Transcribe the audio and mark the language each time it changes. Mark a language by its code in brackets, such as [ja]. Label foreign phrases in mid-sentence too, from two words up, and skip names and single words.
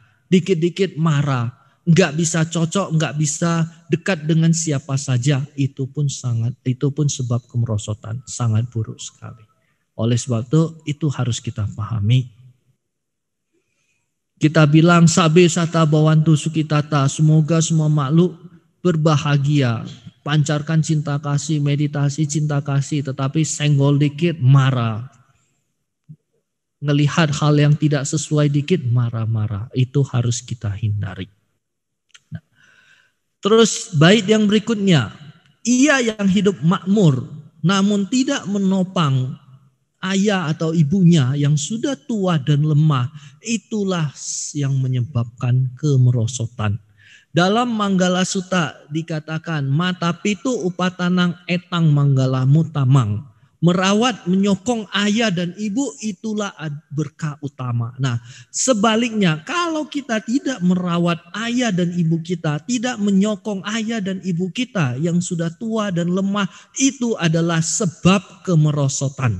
[id] Dikit-dikit marah, nggak bisa cocok, nggak bisa dekat dengan siapa saja, itu pun sebab kemerosotan, sangat buruk sekali. Oleh sebab itu harus kita pahami. Kita bilang [pi] sabe sata bawantu sukitata, [id] semoga semua makhluk berbahagia, pancarkan cinta kasih, meditasi cinta kasih, tetapi senggol dikit marah. Ngelihat hal yang tidak sesuai dikit marah-marah, itu harus kita hindari. Nah, terus bait yang berikutnya, ia yang hidup makmur namun tidak menopang ayah atau ibunya yang sudah tua dan lemah, itulah yang menyebabkan kemerosotan. Dalam Manggala Sutta dikatakan [pi] mata pitu upatanang etang manggala mutamang. [id] Merawat, menyokong ayah dan ibu itulah berkah utama. Nah, sebaliknya kalau kita tidak merawat ayah dan ibu kita, tidak menyokong ayah dan ibu kita yang sudah tua dan lemah, itu adalah sebab kemerosotan.